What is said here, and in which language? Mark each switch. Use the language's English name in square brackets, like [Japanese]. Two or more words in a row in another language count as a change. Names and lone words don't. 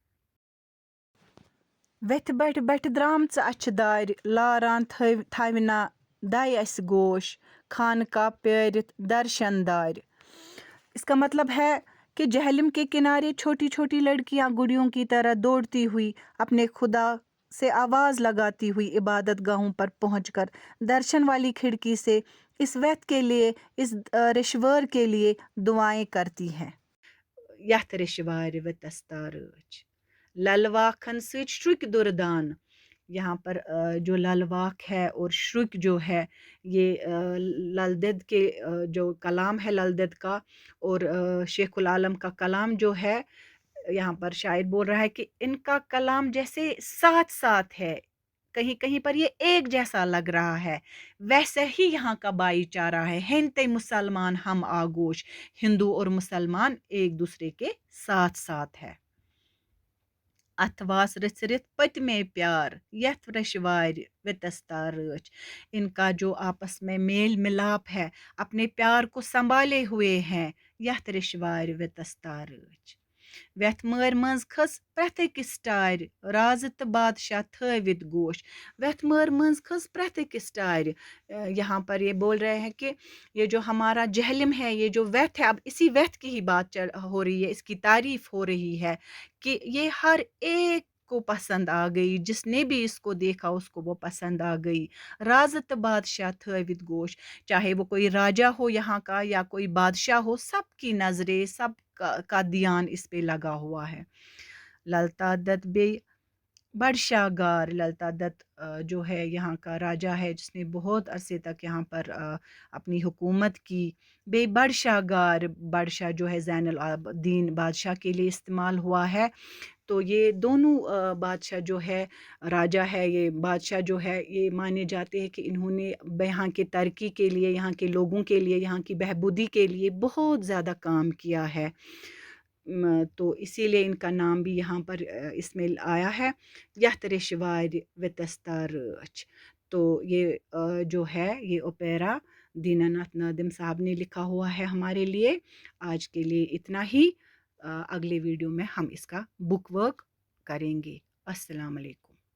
[Kashmiri] ویتھ بٹ بٹ درامژ اچھِ دارِ لاران تھونا دے اس گوش خانقاہ پیرت درشن دار [Urdu] اس کا مطلب ہے کہ جہلم کے کنارے چھوٹی چھوٹی لڑکیاں گڑیوں کی طرح دوڑتی ہوئی اپنے خدا سے آواز لگاتی ہوئی عبادت گاہوں پر پہنچ کر درشن والی کھڑکی سے اس ویت کے لیے اس رشور کے لیے دعائیں کرتی ہیں یتھ [Kashmiri] رشوار و تستارچ للواکھن سۭتۍ شرُکۍ دُردان [Urdu] یہاں پر جو للواک ہے اور شرک جو ہے یہ لل دید کے جو کلام ہے لل دید کا اور شیخ العالم کا کلام جو ہے یہاں پر شاعر بول رہا ہے کہ ان کا کلام جیسے ساتھ ساتھ ہے کہیں کہیں پر یہ ایک جیسا لگ رہا ہے ویسے ہی یہاں کا بھائی چارہ ہے [Kashmiri] ہندتے مسلمان ہم آگوش [Urdu] ہندو اور مسلمان ایک دوسرے کے ساتھ ساتھ ہے [Kashmiri] اتواس رچرت پتمے پیار یتھ رشوار و تستارچ [Urdu] ان کا جو آپس میں میل ملاپ ہے اپنے پیار کو سنبھالے ہوئے ہیں [Kashmiri] یتھ رشوار و تستارچ ویتھ مٲرۍ منٛز کھٔژ پرٛٮ۪تھ أکِس ٹارِ [Urdu] رازٕ تہٕ بادشاہ تھٲوِتھ گوش ویتھ مٲر منٛز کھٔژ پرٛٮ۪تھ أکِس ٹارِ یہاں پر یہ بول رہے ہیں کہ یہ جو ہمارا جہلم ہے یہ جو ویتھ ہے اب اسی ویتھ کی ہی بات ہو رہی ہے اس کی تعریف ہو رہی ہے کہ یہ ہر ایک کو پسند آ گئی جس نے بھی اس کو دیکھا اس کو وہ پسند آ گئی [Kashmiri] رازٕ تہٕ بادشاہ تھٲوِتھ گوش [Urdu] چاہے وہ کوئی راجا ہو یہاں کا یا کوئی بادشاہ ہو سب کی نظریں سب کا دھیان اس پہ لگا ہوا ہے [Kashmiri] للتا دت بے بادشاہ گار [Urdu] للتا دت جو ہے یہاں کا راجا ہے جس نے بہت عرصے تک یہاں پر اپنی حکومت کی [Kashmiri] بے بادشاہ گار [Urdu] بادشاہ جو ہے زین العابدین بادشاہ کے لیے استعمال ہوا ہے تو یہ دونوں بادشاہ جو ہے راجا ہے یہ بادشاہ جو ہے یہ مانے جاتے ہیں کہ انہوں نے یہاں کے ترقی کے لیے یہاں کے لوگوں کے لیے یہاں کی بہبودی کے لیے بہت زیادہ کام کیا ہے تو اسی لیے ان کا نام بھی یہاں پر اس میں آیا ہے [Kashmiri] یتھ ریشوار وتستار رچ [Urdu] تو یہ جو ہے یہ اوپیرا دینا ناتھ نادم صاحب نے لکھا ہوا ہے ہمارے لیے آج کے لیے اتنا ہی اگلے ویڈیو میں ہم اس کا [English] book work [Urdu] کریں گے [Arabic] السلام علیکم